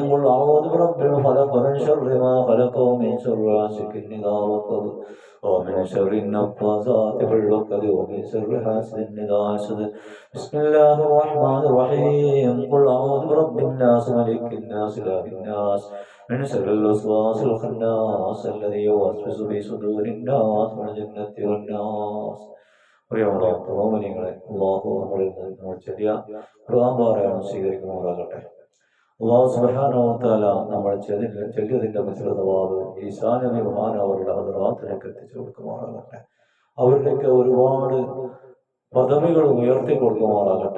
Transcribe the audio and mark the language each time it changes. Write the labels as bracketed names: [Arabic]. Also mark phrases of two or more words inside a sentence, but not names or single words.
[Arabic] قل أعوذ برب الفلق من شر ما خلق ومن شر غاسق إذا وقب ومن شر النفاثات في العقد ومن شر حاسد إذا حسد. بسم الله الرحمن الرحيم. قل أعوذ برب الناس ملك الناس إله الناس من شر الوسواس الخناس الذي يوسوس في صدور الناس من الجنة والناس. [Malayalam] പ്രിയമുള്ള മുഅ്മിനീങ്ങളെ, അല്ലാഹു നമ്മൾ ചെറിയ ഖുർആൻ പാരായണം സ്വീകരിക്കുമാറാകട്ടെ. അല്ലാഹു [Arabic] سبحانه وتعالى [Malayalam] നമ്മൾ ചെല്ലിയതിന്റെ [Arabic] مثل ثواب [Malayalam] ഈസാ നബി മഹാനവറുടെ ഹദ്റാത്തിലേക്ക് എത്തിച്ചു കൊടുക്കുമാറാകട്ടെ. അവരിലേക്ക് ഒരുപാട് പദവികൾ ഉയർത്തി കൊടുക്കുമാറാകട്ടെ.